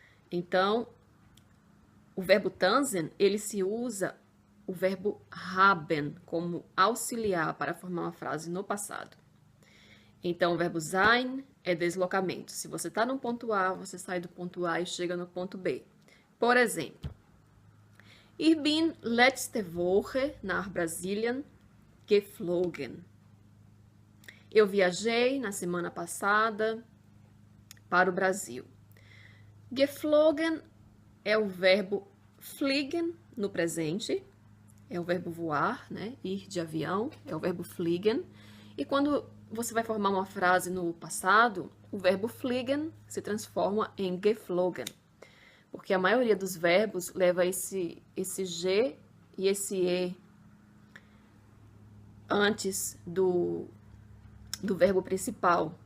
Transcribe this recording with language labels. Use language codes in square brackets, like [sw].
[pt] Então, o verbo tanzen, ele se usa o verbo haben como auxiliar para formar uma frase no passado. Então, o verbo sein é deslocamento. Se você está no ponto A, você sai do ponto A e chega no ponto B. [de] Por exemplo, ich bin letzte Woche nach Brasilien geflogen. [pt] Eu viajei na semana passada para o Brasil. Geflogen é o verbo fliegen no presente, é o verbo voar, né? Ir de avião, é o verbo fliegen. E quando você vai formar uma frase no passado, o verbo fliegen se transforma em geflogen, porque a maioria dos verbos leva esse G e esse E antes do verbo principal.